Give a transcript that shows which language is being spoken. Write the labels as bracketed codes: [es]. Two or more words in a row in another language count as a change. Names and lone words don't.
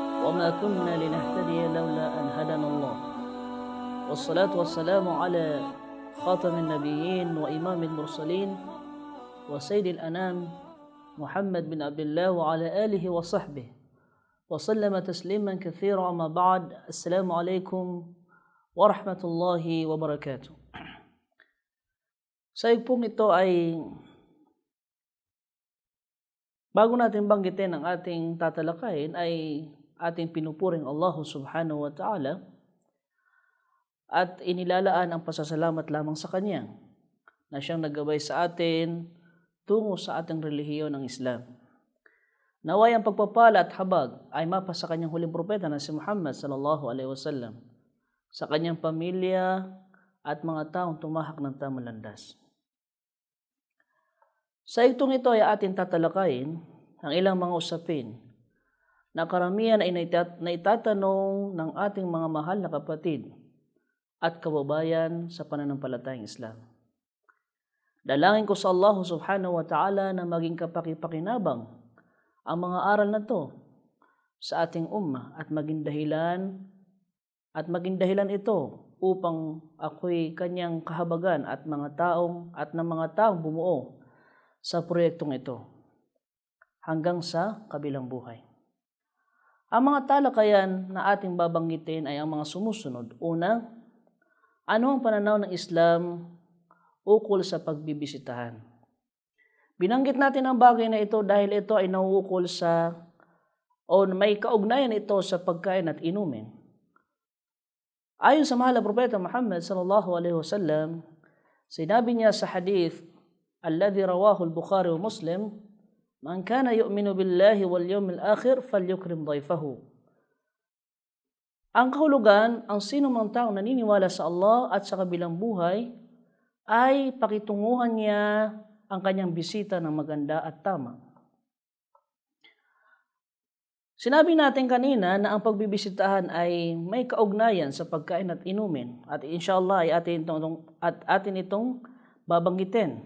[ar] وما كنا لنهتدي لولا أن هدانا الله والصلاة والسلام على خاتم النبيين وإمام المرسلين وسيد الأنام محمد بن عبد الله وعلى آله وصحبه وسلم تسليما كثيرا. أما بعد، السلام عليكم ورحمة الله وبركاته. [tl] Sa igpong ito ay bago natin banggitin ang ating tatalakayin ay ating pinupuring [ar] الله سبحانه وتعالى [tl] at inilalaan ang pasasalamat lamang sa Kanya na siyang naggabay sa atin tungo sa ating relihiyon ng Islam. Naway ang pagpapala at habag ay mapa sa Kanyang huling propeta na si Muhammad [ar] صلى الله عليه وسلم, [tl] sa Kanyang pamilya at mga taong tumahak ng tamang landas. Sa itong ito ay ating tatalakayin ang ilang mga usapin na karamihan ay naitatanong ng ating mga mahal na kapatid at kababayan sa pananampalatayang Islam. Dalangin ko sa [ar] الله سبحانه وتعالى [tl] na maging kapaki-pakinabang ang mga aral na to sa ating ummah at maging dahilan ito upang ako'y Kanyang kahabagan at ng mga taong bumuo sa proyektong ito hanggang sa kabilang buhay. Ang mga talakayan na ating babanggitin ay ang mga sumusunod. Una, ano ang pananaw ng Islam ukol sa pagbibisitahan? Binanggit natin ang bagay na ito dahil ito ay nauukol may kaugnayan ito sa pagkain at inumin. Ayon sa mahal na propeta Muhammad [ar] صلى الله عليه وسلم, [tl] sinabi niya sa [ar] الحديث الذي رواه البخاري ومسلم من كان يؤمن بالله واليوم الآخر فليكرم ضيفه. [tl] Ang kahulugan, ang sino mang taong naniniwala sa Allah at sa kabilang buhay ay pakitunguhan niya ang kanyang bisita ng maganda at tama. Sinabi natin kanina na ang pagbibisitahan ay may kaugnayan sa pagkain at inumin at inshallah ay atin itong babanggitin.